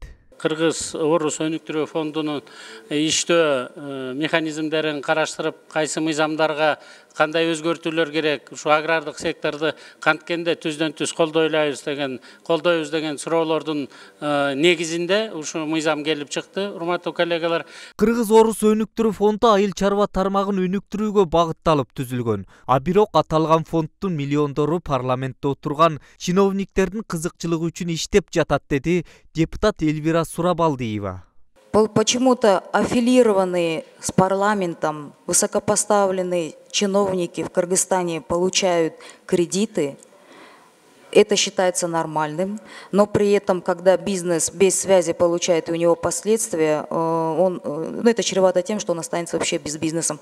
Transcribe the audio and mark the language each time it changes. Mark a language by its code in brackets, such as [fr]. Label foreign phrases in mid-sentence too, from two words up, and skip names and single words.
[ky] Кыргыз Орус өнүктүрүү фондунун иштөө механизмдерин караштырып, кайсы мыйзамдарга кандай өзгөртүүлөр керек, ушу агрардык секторду канткенде түздөн түз колдойбуз деген суроолордун негизинде ушу мыйзам келип чыкты, урматтуу коллегалар. Кыргыз Орус өнүктүрүү фонду айыл чарба тармагын өнүктүрүүгө багытталып түзүлгөн. А бирок аталган фонддун миллиондору парламентте отурган чиновниктердин кызыкчылыгы үчүн иштеп жатат, деди депутат Эльвира Сурабалдиева. [ru] Почему-то аффилированные с парламентом высокопоставленные чиновники в Кыргызстане получают кредиты. Это считается нормальным, но при этом, когда бизнес без связи получает у него последствия, это чревато тем, что он останется вообще без бизнеса.